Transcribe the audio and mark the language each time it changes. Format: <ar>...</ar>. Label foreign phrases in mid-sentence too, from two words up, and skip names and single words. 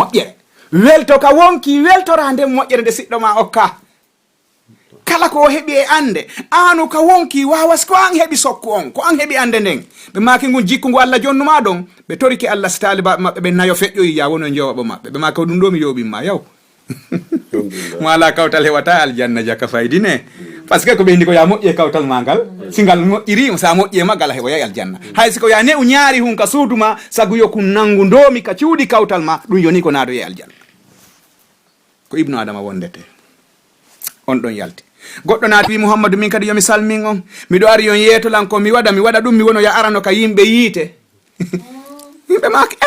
<ff>moƴƴere welto ka wonki weltora nde moƴƴere nde siɗɗo ma okka kala ko heɓi e ande anu ka wonki wawas ko an heɓi sokku on ko an heɓi ande nden ɓe maki ngun jikku ngu Allah jonnuma ɗon ɓe toriki Allah so talibaɓe maɓɓe ɓe nayo feƴƴoyi ya wono jowaɓo maɓɓe ɓe maki ɗum ɗo mi yoɓinma yaw mo ala kawtal heɓata aljanna jaka faydine</ff> <fr>par ce que</fr> <ff>ko ɓeydi ko ya moƴƴe kawtal ma ngal si ngal moƴƴirima sa moƴƴe maggal a heɓa yahi aljanna hay siko ya ne u ñaari hun ka suuduma sagu yo ku nangu ndomi ka cuuɗi kawtal ma ɗum yoni ko naado ye aljanna ko ibnu adama wondete on ɗon yalti goɗɗo naati wi Muhammadu min kadi yomi salmin on miɗo ari yon yeetolanko mi waɗa ɗum mi wono ya arano ka yimɓe yiite yimɓe maake</ff>